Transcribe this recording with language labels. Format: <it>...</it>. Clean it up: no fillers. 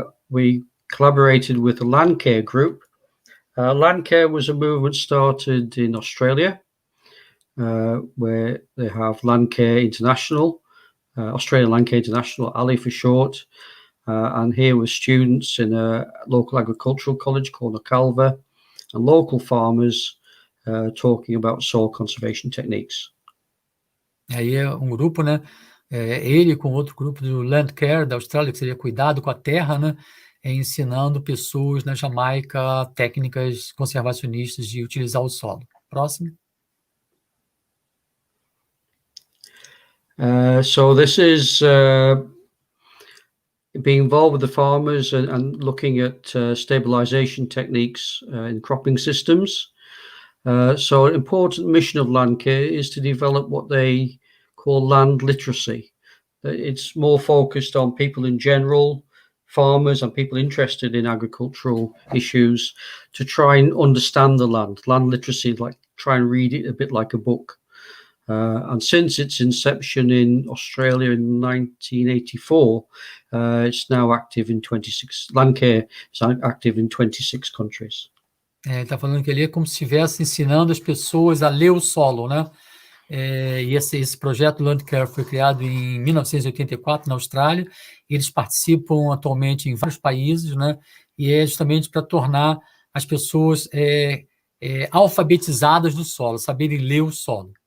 <en>We collaborated with the Land Care group. Land Care was a movement started in Australia, where they have Land Care International, Australian Land Care International, ALI for short, and here were students in a local agricultural college called Calva, and local farmers talking about soil conservation techniques.</en> <pt>Aí é um grupo, né? Ele com outro grupo do Land Care da Austrália, que seria cuidado com a terra, né? ensinando pessoas na Jamaica técnicas conservacionistas de utilizar o solo. Próximo.</pt> <en>So this is being involved with the farmers and looking at stabilization techniques in cropping systems. So an important mission of Landcare is to develop what they call land literacy. It's more focused on people in general, farmers and people interested in agricultural issues, to try and understand the land. Land literacy, like try and read it a bit like a book. And since its inception in Australia in 1984, it's now active in 26. Landcare is active in 26 countries.</en> <pt>Ele está falando que ele é como se estivesse ensinando as pessoas a ler o solo, né? E esse projeto Landcare foi criado em 1984 na Austrália. Eles participam atualmente em vários países, né? E é justamente para tornar as pessoas alfabetizadas do solo, saberem ler o solo.</pt>